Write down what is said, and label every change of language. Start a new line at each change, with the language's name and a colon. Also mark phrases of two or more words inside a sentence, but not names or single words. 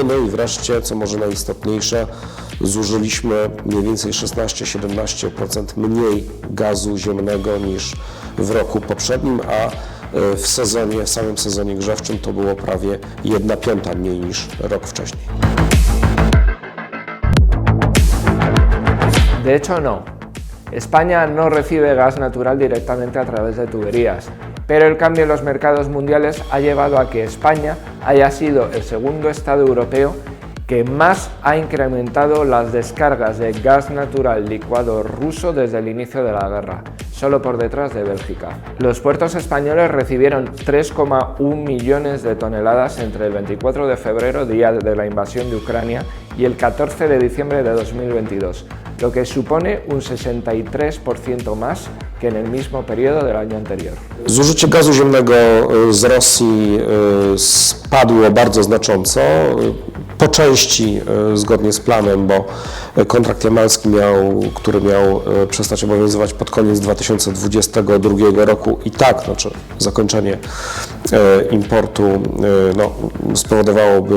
Polish: No i wreszcie, co może najistotniejsze, zużyliśmy mniej więcej 16-17% mniej gazu ziemnego niż w roku poprzednim, a w samym sezonie grzewczym to było prawie 1/5 mniej niż rok wcześniej.
Spanish: De hecho, no. España no recibe gas natural directamente a través de tuberías, pero el cambio en los mercados mundiales ha llevado a que España haya sido el segundo Estado europeo que más ha incrementado las descargas de gas natural licuado ruso desde el inicio de la guerra, solo por detrás de Bélgica. Los puertos españoles recibieron 3,1 millones de toneladas entre el 24 de febrero, día de la invasión de Ucrania, y el 14 de diciembre de 2022, lo que supone un 63% más que en el mismo periodo del año anterior.
Polish: Zużycie gazu ziemnego z Rosji spadło bardzo znacząco, po części zgodnie z planem, bo kontrakt jamalski, który miał przestać obowiązywać pod koniec 2022 roku i tak, znaczy zakończenie importu spowodowałoby,